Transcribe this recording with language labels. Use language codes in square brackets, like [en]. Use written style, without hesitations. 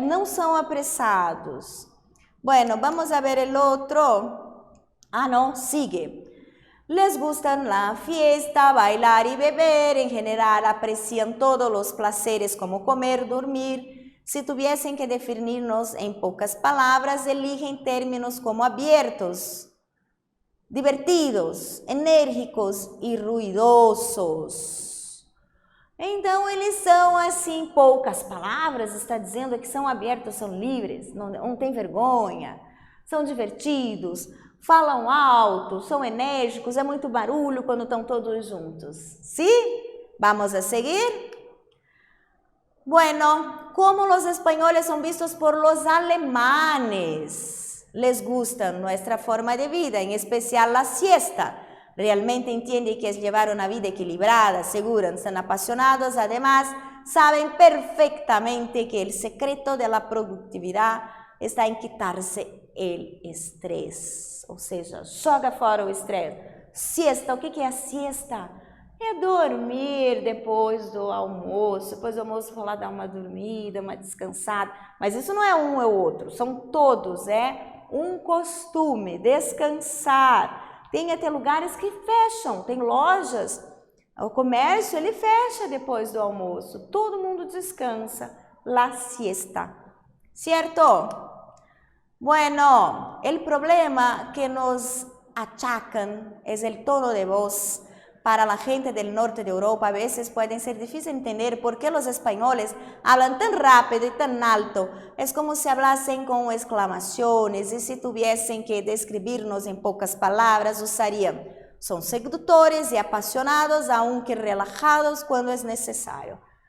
[pt] Não são apressados. [es] Bueno, vamos a ver el otro. Ah, no, sigue. Les gustan la fiesta, bailar y beber, en general aprecian todos los placeres como comer, dormir. Si tuviesen que definirnos en pocas palabras, eligen términos como abiertos, divertidos, enérgicos y ruidosos. [pt] Então, eles são assim, poucas palavras, está dizendo que são abertos, são livres, não tem vergonha, são divertidos, falam alto, são enérgicos, é muito barulho quando estão todos juntos. [es] ¿Sí? Vamos a seguir. Bueno, como los españoles son vistos por los alemanes, les gusta nuestra forma de vida, en especial la siesta. Realmente entienden que es llevar una vida equilibrada, segura, están apasionados, además saben perfectamente que el secreto de la productividad está en quitarse el estrés, [pt] ou seja, joga fora o estresse. Siesta, o que é a siesta? É dormir depois do almoço, depois do almoço vou lá dar uma dormida, uma descansada, mas isso não é um ou outro, são todos, é um costume, descansar. Tem até lugares que fecham, tem lojas, o comércio ele fecha depois do almoço, todo mundo descansa, la siesta, certo? [es] Bueno, el problema que nos achacan es el tono de voz. Para la gente del norte de Europa a veces puede ser difícil entender por qué los españoles hablan tan rápido y tan alto. Es como si hablasen con exclamaciones y si tuviesen que describirnos en pocas palabras usarían. Son seductores y apasionados, aunque relajados [pt] quando é necessário.